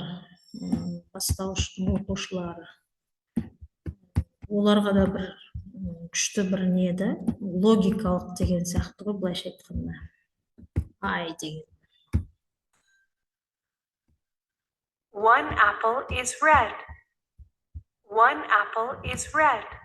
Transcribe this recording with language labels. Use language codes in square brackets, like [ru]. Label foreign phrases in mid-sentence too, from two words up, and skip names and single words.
[kk] Бастауыштың оқушылары. Оларға да бір күшті бір неді, логикалық деген сияқты ғой, былайша айтқанда. Деген. [en] One apple is red. One apple is red.